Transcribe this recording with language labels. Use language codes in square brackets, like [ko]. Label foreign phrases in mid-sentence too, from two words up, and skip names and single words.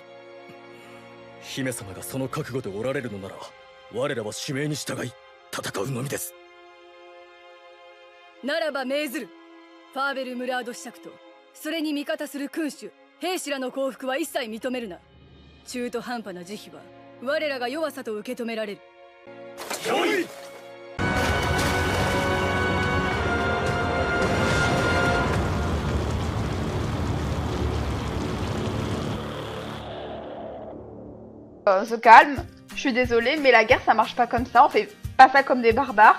[ja] 姫様がその覚悟でおられるのなら、我らは指名に従い戦うのみです。ならば命ずる。ファーベル・ムラード子爵とそれに味方する君主兵士らの降伏は一切認めるな。中途半端な慈悲は我らが弱さと受け止められる。よい。 [fr] Se calme, je suis désolée, mais la guerre ça marche pas comme ça, on fait pas ça comme des barbares.